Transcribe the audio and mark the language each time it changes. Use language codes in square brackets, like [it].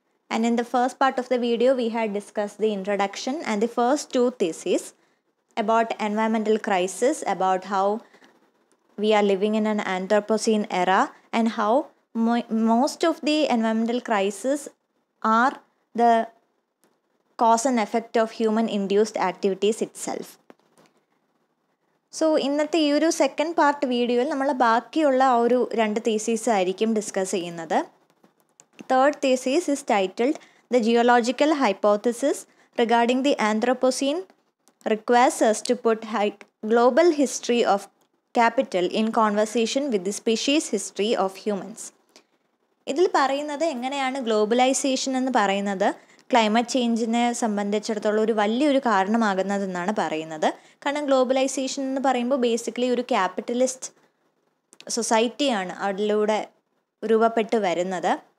[en] And in the first part of the video, we had discussed the introduction and the first two theses about environmental crisis, about how we are living in an Anthropocene era and how most of the environmental crises are the cause and effect of human induced activities itself. [ml] So ഇന്നത്തെ ഈ ഒരു second part വീഡിയോയിൽ നമ്മൾ ബാക്കിയുള്ള ആ ഒരു രണ്ട് thesis ആയിരിക്കും ഡിസ്കസ് ചെയ്യുന്നത്. [en] Third thesis is titled the geological hypothesis regarding the anthropocene requires us to put global history of capital in conversation with the species history of humans. [ml] ഇതിൽ പറയുന്നത് എങ്ങനെയാണ് ഗ്ലോബലൈസേഷൻ എന്ന് പറയുന്നത് ക്ലൈമറ്റ് ചേഞ്ചിനെ സംബന്ധിച്ചിടത്തോളം ഒരു വലിയൊരു കാരണമാകുന്നതെന്നാണ് പറയുന്നത്. കാരണം ഗ്ലോബലൈസേഷൻ എന്ന് പറയുമ്പോൾ ബേസിക്കലി ഒരു ക്യാപിറ്റലിസ്റ്റ് സൊസൈറ്റിയാണ് അതിലൂടെ രൂപപ്പെട്ട് വരുന്നത്.